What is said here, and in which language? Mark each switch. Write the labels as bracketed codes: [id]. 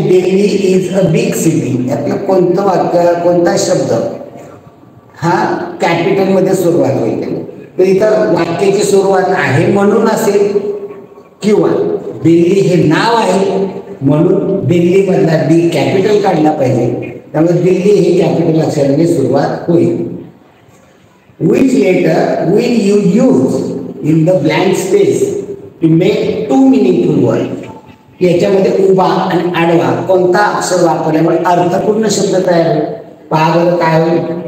[en] Delhi is a big city. [mr] यातलं कोणतं वाक्य, कोणता शब्द हा कॅपिटल मध्ये सुरुवात होईल? तर इथं वाक्याची सुरुवात आहे म्हणून असेल, किंवा दिल्ली हे नाव आहे म्हणून दिल्ली मधला डी कॅपिटल काढला पाहिजे. त्यामुळे दिल्ली हे कॅपिटल अक्षराने सुरुवात होईल. [en] Which letter will you use in the blank space to make 2 meaningful word. [mr] याच्यामध्ये उभा आणि आडवा कोणता अक्षर वापरल्यामुळे अर्थपूर्ण शब्द तयार होईल. पहा बरं काय होईल.